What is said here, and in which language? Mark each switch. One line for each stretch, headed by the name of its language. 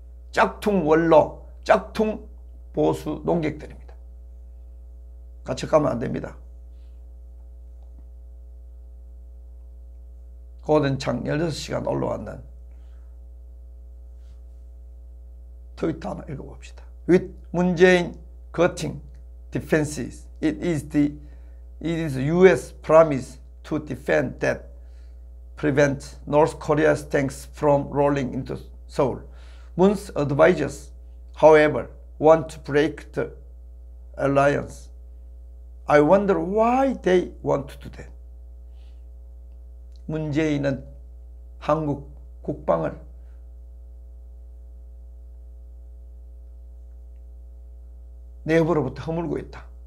Korean: 짝퉁 원로, 짝퉁 보수 농객들입니다. 같이 가면 안 됩니다. 고든창 16시간 올라왔는 트위터 하나 읽어봅시다.
English: With 문재인 cutting defenses, it is U.S. promise to defend that prevent North Korea's tanks from rolling into Seoul. Moon's advisors, however, want to break the alliance. I wonder why they want to do that.
Korean: 문재인은 한국 국방을 내부로부터 허물고 있다.